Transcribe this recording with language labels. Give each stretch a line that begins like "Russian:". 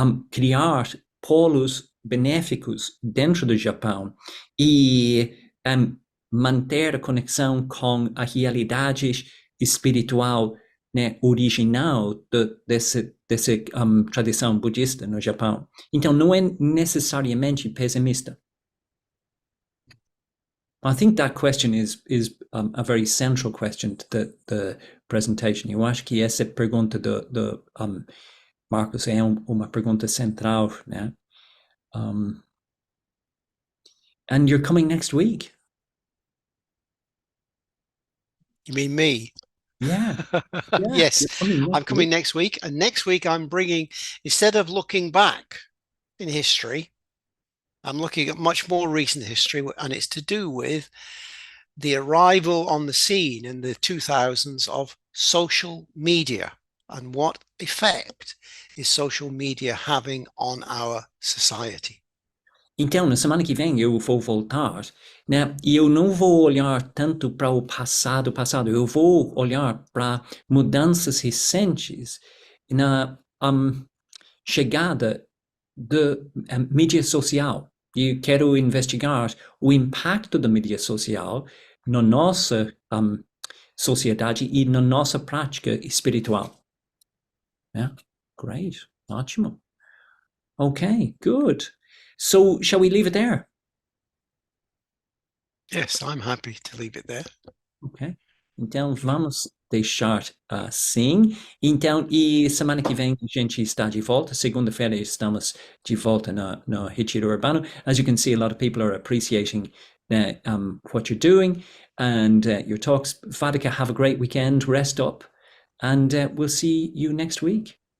Portuguese: criar polos benéficos dentro do Japão e manter a conexão com a realidade espiritual, né, original dessa tradição budista no Japão. Então, não é necessariamente pessimista.
English: I think that question is a very central question to the presentation.
Portuguese: Eu acho que essa pergunta do Marcos é uma pergunta central, né?
English: And you're coming next week. You mean me? Yeah. Yes, I'm coming next week. And next week I'm bringing, instead of looking back in history, I'm looking at much more recent history, and it's to do with the arrival on the scene in the 2000s of social media and what effect is social media having on our society.
Portuguese: Então, na semana que vem eu vou voltar, né? E eu não vou olhar tanto para o passado, eu vou olhar para mudanças recentes na chegada da mídia social. E quero investigar o impacto da mídia social na nossa sociedade e na nossa prática espiritual.
English: Yeah, great,
Portuguese: ótimo.
English: Okay, good. So, shall we leave it there? Yes, I'm happy to leave it there. Ok.
Portuguese: Então, vamos deixar assim. Então, e semana que vem a gente está de volta. Segunda-feira estamos de volta no Retiro Urbano.
English: As you can see, a lot of people are appreciating what you're doing and your talks. Vaddhaka, have a great weekend. Rest up. And we'll see you next week.